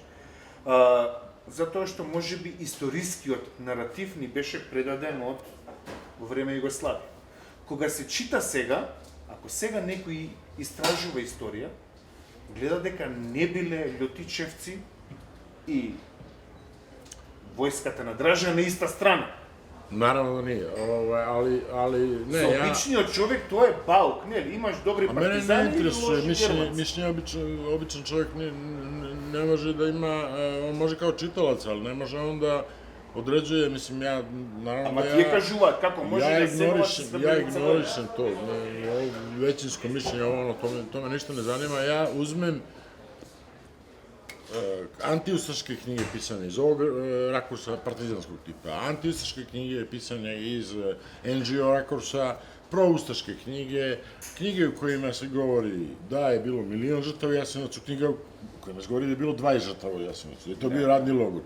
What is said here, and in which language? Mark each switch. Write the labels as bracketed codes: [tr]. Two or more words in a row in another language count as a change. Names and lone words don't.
[mk] Затоа што можеби историскиот наратив ни беше предаден од во време Југославија. Кога се чита сега, ако сега некој истражува историја, гледа дека не биле Љотичевци и војската на Дража на иста страна. [sr] Наравно да nije, ali ne, [mk] За обичниот човек тоа е баук, нели? Имаш добри партизани и лоши германци. [sr] Mišljenje običan čovjek ne može da ima, on može kao čitalac, ali ne može on da određuje, mislim, ja, naravno [mk] Ама тие кажуваат како може да се [sr] ja ignorišem to, većinsko mišljenje, to me ništa ne zanima, ja uzmem antiustaške knjige pisane iz ovog rakursa partizanskog tipa, antiustaške knjige pisane iz NGO rakursa, proustaške knjige, knjige u kojima se govori da je bilo 1.000.000 žrtava u Jasenovcu, knjiga u kojima se govori da je bilo 20 žrtava u Jasenovcu, da je to bio radni logor.